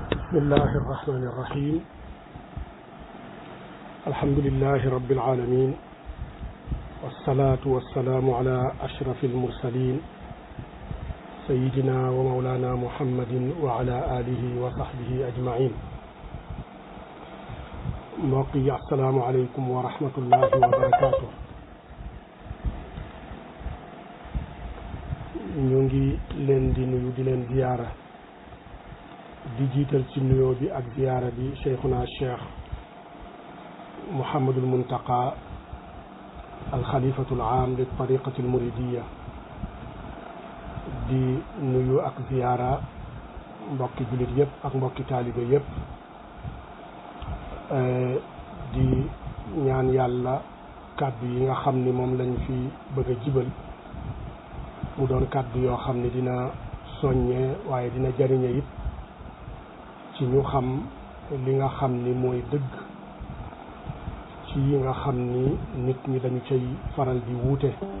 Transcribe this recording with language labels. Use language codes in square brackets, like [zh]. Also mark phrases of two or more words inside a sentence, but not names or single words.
[ar] بسم الله الرحمن الرحيم الحمد لله رب العالمين والصلاة والسلام على أشرف المرسلين سيدنا ومولانا محمد وعلى آله وصحبه أجمعين [wo] موقي [ar] السلام عليكم ورحمة الله وبركاته [wo] نيونغي لين دي نيو دي لين زيارة di jiital ci nuyoo bi ak ziyaara bi cheikhuna cheikh Mouhamadul Muntaqa [ar] الخليفة العام للطريقة المريدية [wo] di nuyu ak ziyaara mbokki jullit yëpp ak mbokki taalibe yëpp di ñaan yàlla kàddu yi nga xam ni moom lañ fi bëgg a jibal mu doon kàddu yoo xam ni dina soññee waaye dina jariñe it ci ñu xam li nga xam ni mooy dëgg ci yi nga xam ni nit ñi dañu cay faral di wuute